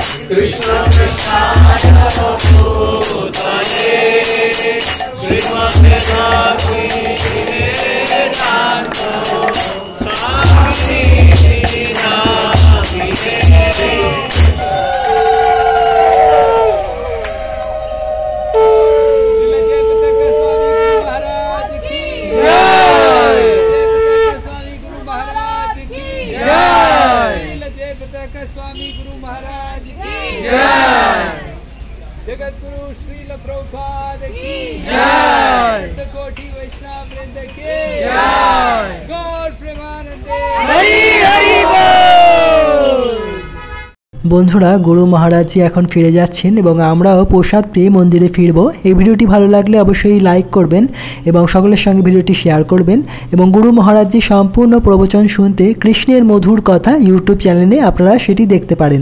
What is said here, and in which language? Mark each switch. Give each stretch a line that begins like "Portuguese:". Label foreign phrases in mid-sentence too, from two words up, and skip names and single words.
Sanskrit: कृष्ण कृष्णाय भूतले श्रीमते भक्ति वेदांत स्वामी नामिने।
Hindi: स्वामी गुरु महाराज की जय। जगत गुरु श्रील प्रभुपाद की जय। कोटि वैष्णव वृंद की जय।
Bangla: গৌর প্রেমানন্দে হরি হরি বোল। বন্ধুরা গুরু মহারাজজি এখন ফিরে যাচ্ছেন এবং আমরাও প্রসাদ পেয়ে মন্দিরে ফিরব। এই ভিডিওটি ভালো লাগলে অবশ্যই লাইক করবেন এবং সকলের সঙ্গে ভিডিওটি শেয়ার করবেন এবং গুরু মহারাজজি সম্পূর্ণ প্রবচন শুনতে কৃষ্ণের মধুর কথা ইউটিউব চ্যানেলে আপনারা সেটি দেখতে পারেন।